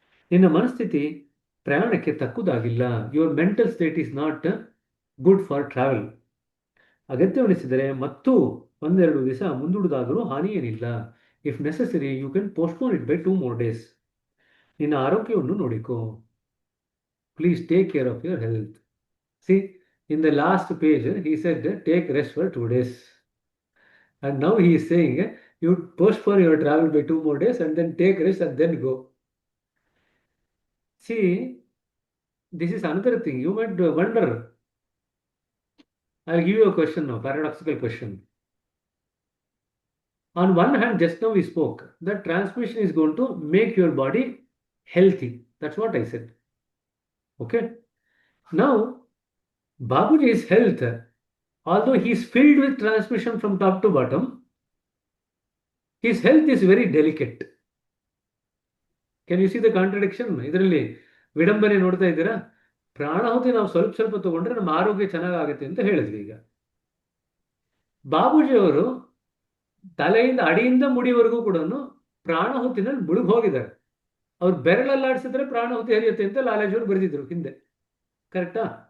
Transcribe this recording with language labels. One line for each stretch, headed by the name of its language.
Kannada: ನಿನ್ನ ಮನಸ್ಥಿತಿ ಪ್ರಯಾಣಕ್ಕೆ ತಕ್ಕುದಾಗಿಲ್ಲ.
English: Your mental state is not good for travel.
Kannada: ಅಗತ್ಯವೆನಿಸಿದರೆ ಮತ್ತು ಒಂದೆರಡು ದಿವಸ ಮುಂದೂಡುವುದಾದರೂ ಹಾನಿ ಏನಿಲ್ಲ.
English: If necessary you can postpone it by 2 more days.
Kannada: ನಿನ್ನ ಆರೋಗ್ಯವನ್ನು ನೋಡಿಕೋ.
English: Please take care of your health. See, in the last page, he said, take rest for 2 days. And now he is saying, you postpone your travel by 2 more days and then take rest and then go. See, this is another thing. You might wonder. I'll give you a question now, paradoxical question. On one hand, just now we spoke that transmission is going to make your body healthy. That's what I said. Okay. Now, Babuji's health, although he is filled with transmission from top to bottom, his health is very delicate. Can you see the contradiction?
Kannada: ಇದರಲ್ಲಿ ವಿಡಂಬನೆ ನೋಡ್ತಾ ಇದ್ದೀರಾ? ಪ್ರಾಣಾಹುತಿ ನಾವು ಸ್ವಲ್ಪ ಸ್ವಲ್ಪ ತಗೊಂಡ್ರೆ ನಮ್ಮ ಆರೋಗ್ಯ ಚೆನ್ನಾಗಾಗುತ್ತೆ ಅಂತ ಹೇಳಿದ್ವಿ. ಈಗ ಬಾಬೂಜಿ ಅವರು ತಲೆಯಿಂದ ಅಡಿಯಿಂದ ಮುಡಿವರೆಗೂ ಕೂಡ ಪ್ರಾಣಾಹುತಿನಲ್ಲಿ ಮುಳುಗಿ ಹೋಗಿದ್ದಾರೆ. ಅವ್ರು ಬೆರಳಲ್ಲಾಡಿಸಿದ್ರೆ ಪ್ರಾಣಾಹುತಿ ಹರಿಯುತ್ತೆ ಅಂತ ಲಾಲಾಜಿ ಅವರು ಬರೆದಿದ್ರು ಹಿಂದೆ. ಕರೆಕ್ಟಾ?